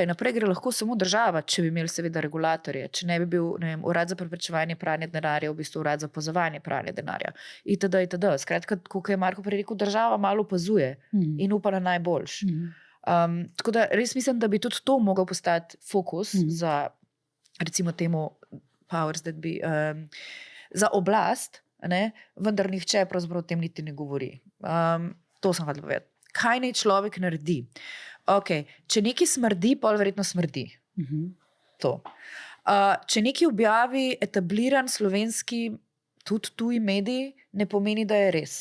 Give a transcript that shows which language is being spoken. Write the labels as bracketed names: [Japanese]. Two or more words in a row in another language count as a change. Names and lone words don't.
[Slovenian] Naprej gre lahko samo država, če bi imeli seveda regulatorje. Če ne bi bil, ne vem, urad za preprečevanje pranja denarja, v bistvu urad za opazovanje pranja denarja. Itd. Skratka, kot je Marko prej rekel, država malo opazuje in upa na najboljši. Tako da res mislim, da bi tudi to mogel postati fokus za, recimo temu [English] powers that be, [Slovenian] za oblast, vendar nihče pravzaprav o tem niti ne govori. To sem hotela povedati. Kaj naj človek naredi? Okay. Če nekaj smrdi, pol verjetno smrdi. To. Če nekaj objavi etabliran slovenski, tudi tuji mediji, ne pomeni, da je res.